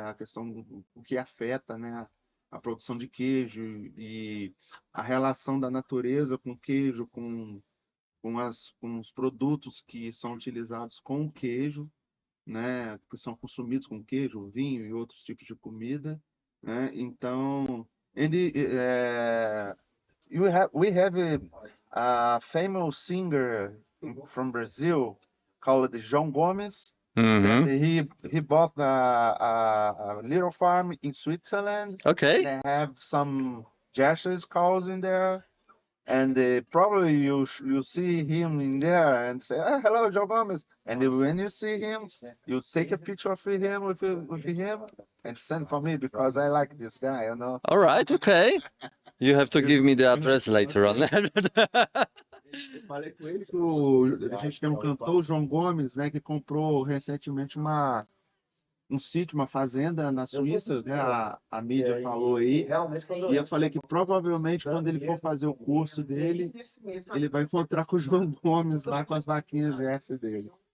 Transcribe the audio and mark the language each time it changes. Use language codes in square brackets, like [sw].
[pt] A questão do que afeta, né, a produção de queijo e a relação da natureza com o queijo, com os produtos que são utilizados com o queijo, né, que são consumidos com queijo, vinho e outros tipos de comida, né? [en] Então, we have a famous singer from Brazil called João Gomes. And he bought a little farm in Switzerland. Okay. They have some Jersey cows in there. And probably you see him in there and say, oh, hello, João Gomes. And when you see him, you take a picture of him with him and send for me, because I like this guy, All right, okay. You have to give me the address later on. [pt] Eu falei com ele que a gente tem um cantor, o João Gomes, né, que comprou recentemente um sítio, uma fazenda na Suíça, né? A mídia falou aí. E eu falei que provavelmente quando ele for fazer o curso dele, ele vai encontrar com o João Gomes lá com as vaquinhas verdes dele.